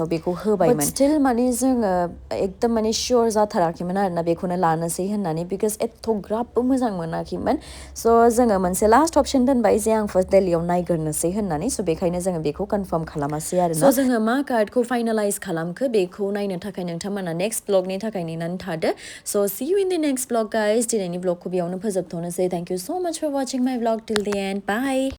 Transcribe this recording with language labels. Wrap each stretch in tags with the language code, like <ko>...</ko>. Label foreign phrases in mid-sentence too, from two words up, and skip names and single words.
<brx>बेखौ होबायमोन स्टिल माने जोङो एकदम माने सियर जाथाराखैमोन आरोना बेखौनो लानोसै होननानै बिकज एथ'ग्राबबो मोजां मोनाखैमोन स' जोङो मोनसे</brx> <en>last option</en> <brx>दोनबाय जे आं फार्स्ट दिल्लीयाव नायग्रोनोसै होननानै स' बेखायनो जोङो बेखौ कनफार्म खालामासै आरोना स' जोङो मा कार्डखौ फाइनालाइज खालामखो बेखौ नायनो थाखाय नोंथांमोना नेक्स्ट ब्लगनि थाखाय नेनानै थादो स'</brx> <en>see you in the next vlog guys</en> <brx>दिनैनि ब्लगखौ बेयावनो फोजोबथ'नोसै</brx> <en>thank you so much for watching my vlog till the end bye</en>